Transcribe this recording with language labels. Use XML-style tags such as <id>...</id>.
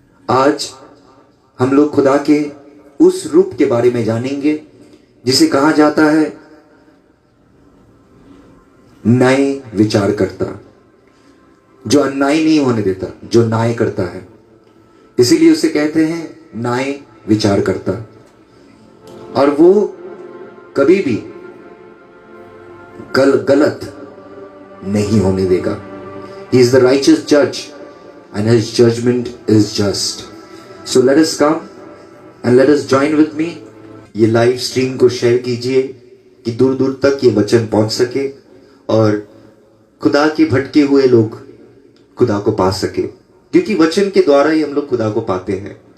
<hi>आज हम लोग खुदा के उस रूप के बारे में जानेंगे जिसे कहा जाता है न्याय विचार करता, जो अन्याय नहीं होने देता, जो न्याय करता है, इसीलिए उसे कहते हैं न्याय विचार करता। और वो कभी भी गलत नहीं होने देगा।</hi> <en>He is the righteous judge and his judgment is just. So let us come and let us join with me.</en> <hi>ये लाइव स्ट्रीम को शेयर कीजिए कि दूर दूर तक ये वचन पहुंच सके और खुदा के भटके हुए लोग खुदा को पा सके, क्योंकि वचन के द्वारा ही हम लोग खुदा को पाते हैं।</hi>